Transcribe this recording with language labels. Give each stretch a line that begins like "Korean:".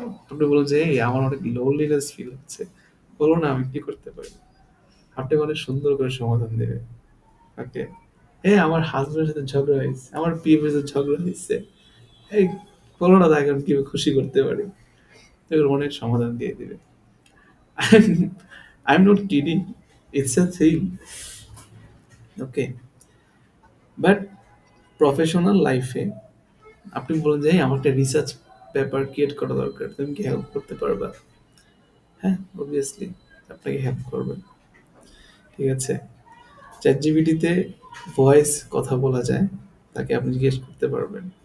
Bangla: আপনি বলুন যে এই আমার অনেক লোনলিনেস ফিল হচ্ছে, বলুন আমি কি করতে পারি, আপনি অনেক সুন্দর করে সমাধান দেবে। ওকে, এই আমার হাজবেন্ডের সাথে ঝগড়া হয়েছে, আমার পিএফের সাথে ঝগড়া হয়েছে, এই বলো না তাকে আমি কিভাবে খুশি করতে পারি, এগুলো অনেক সমাধান দিয়ে দিবে।
English: I'm not kidding, it's a thing.
Bangla: Okay, but professional লাইফে আপনি বলেন যে "এই, আমার একটা রিসার্চ পেপার ক্রিয়েট করা দরকার, তুমি কি হেল্প করতে পারবা?" হ্যাঁ, অবভিয়াসলি আপনাকে হেল্প করবে। ঠিক আছে, চ্যাট জিপিটিতে ভয়েস কথা বলা যায়, তাকে আপনি জিজ্ঞেস করতে পারবেন।